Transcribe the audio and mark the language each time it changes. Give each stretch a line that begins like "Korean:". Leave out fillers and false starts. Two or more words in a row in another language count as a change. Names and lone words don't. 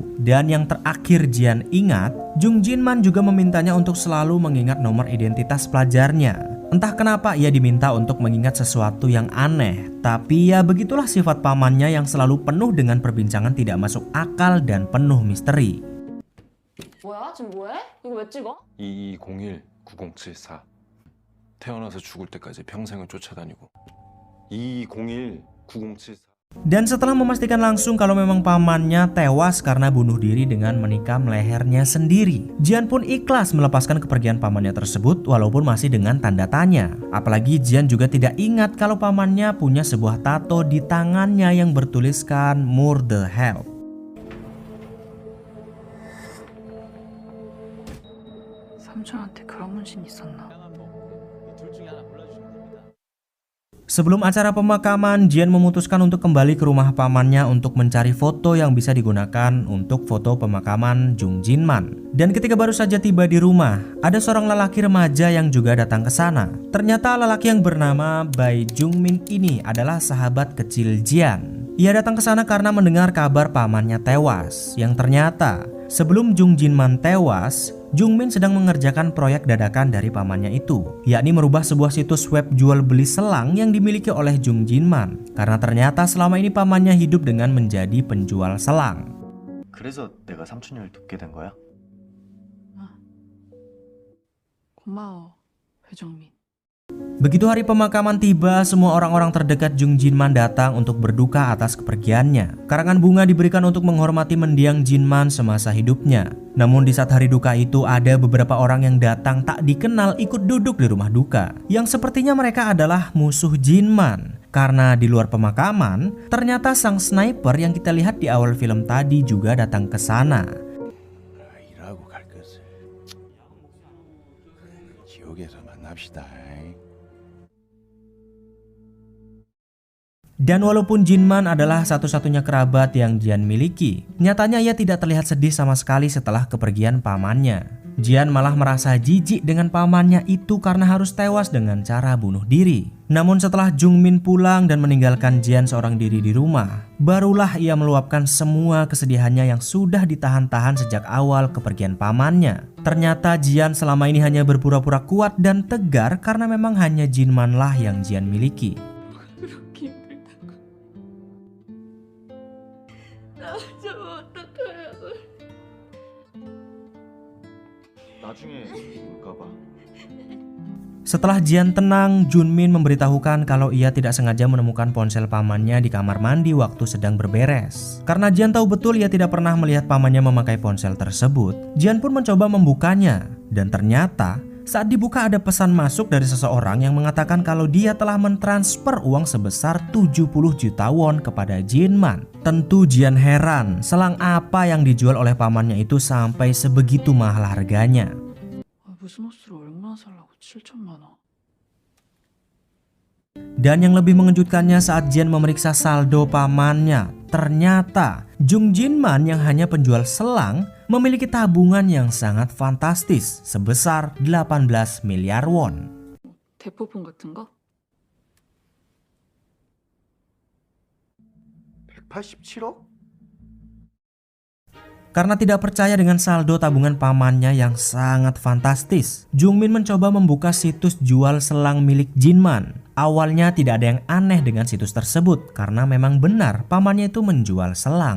Indonesian: Dan yang terakhir Jian ingat, Jung Jinman juga memintanya untuk selalu mengingat nomor identitas pelajarnya. Entah kenapa ia diminta untuk mengingat sesuatu yang aneh. Tapi ya begitulah sifat pamannya yang selalu penuh dengan perbincangan tidak masuk akal dan penuh misteri.
Korean: 뭐야? 지금 뭐해? 이거 왜 찍어? 2201-9074 태어나서 죽을 때까지 평생을 쫓아다니고 2201-9074
Indonesian: Dan setelah memastikan langsung kalau memang pamannya tewas karena bunuh diri dengan menikam lehernya sendiri, Jian pun ikhlas melepaskan kepergian pamannya tersebut walaupun masih dengan tanda tanya. Apalagi Jian juga tidak ingat kalau pamannya punya sebuah tato di tangannya yang bertuliskan
English: Murder Hell.
Korean: 삼촌한테 그런 문신 있었나?
Indonesian: Sebelum acara pemakaman, Jian memutuskan untuk kembali ke rumah pamannya untuk mencari foto yang bisa digunakan untuk foto pemakaman Jung Jinman. Dan ketika baru saja tiba di rumah, ada seorang lelaki remaja yang juga datang ke sana. Ternyata lelaki yang bernama Bai Jungmin ini adalah sahabat kecil Jian. Ia datang ke sana karena mendengar kabar pamannya tewas. Yang ternyata sebelum Jung Jinman tewas, Jungmin sedang mengerjakan proyek dadakan dari pamannya itu, yakni merubah sebuah situs web jual beli selang yang dimiliki oleh Jung Jinman. Karena ternyata selama ini pamannya hidup dengan menjadi penjual selang.
Korean: 그래서 내가 삼촌을 돕게 된 거야? 고마워, 배정민.
Indonesian: Begitu hari pemakaman tiba, semua orang-orang terdekat Jung Jinman datang untuk berduka atas kepergiannya. Karangan bunga diberikan untuk menghormati mendiang Jinman semasa hidupnya. Namun di saat hari duka itu ada beberapa orang yang datang tak dikenal ikut duduk di rumah duka, yang sepertinya mereka adalah musuh Jinman. Karena di luar pemakaman, ternyata sang sniper yang kita lihat di awal film tadi juga datang ke sana.
Korean: 일하고 갈 것을 지옥에서 만납시다.
Indonesian: Dan walaupun Jinman adalah satu-satunya kerabat yang Jian miliki, nyatanya ia tidak terlihat sedih sama sekali setelah kepergian pamannya. Jian malah merasa jijik dengan pamannya itu karena harus tewas dengan cara bunuh diri. Namun setelah Jungmin pulang dan meninggalkan Jian seorang diri di rumah, barulah ia meluapkan semua kesedihannya yang sudah ditahan-tahan sejak awal kepergian pamannya. Ternyata Jian selama ini hanya berpura-pura kuat dan tegar karena memang hanya Jinman lah yang Jian miliki.
Korean: 그렇게 힘들다고. 나 좀 어떡하라고. 나중에 볼까봐.
Indonesian: Setelah Jian tenang, Junmin memberitahukan kalau ia tidak sengaja menemukan ponsel pamannya di kamar mandi waktu sedang berberes. Karena Jian tahu betul ia tidak pernah melihat pamannya memakai ponsel tersebut, Jian pun mencoba membukanya. Dan ternyata saat dibuka ada pesan masuk dari seseorang yang mengatakan kalau dia telah mentransfer uang sebesar 70 juta won kepada Jinman. Tentu Jian heran, selang apa yang dijual oleh pamannya itu sampai sebegitu mahal harganya.
Korean: 무슨 옷을 얼마나 살라고 7천만 원.
Indonesian: Dan yang lebih mengejutkannya saat Jian memeriksa saldo pamannya, ternyata Jung Jinman yang hanya penjual selang memiliki tabungan yang sangat fantastis sebesar 18 miliar won.
Korean: 대포폰 같은 거? 187억?
Indonesian: Karena tidak percaya dengan saldo tabungan pamannya yang sangat fantastis, Jungmin mencoba membuka situs jual selang milik Jinman. Awalnya tidak ada yang aneh dengan situs tersebut karena memang benar pamannya itu menjual selang.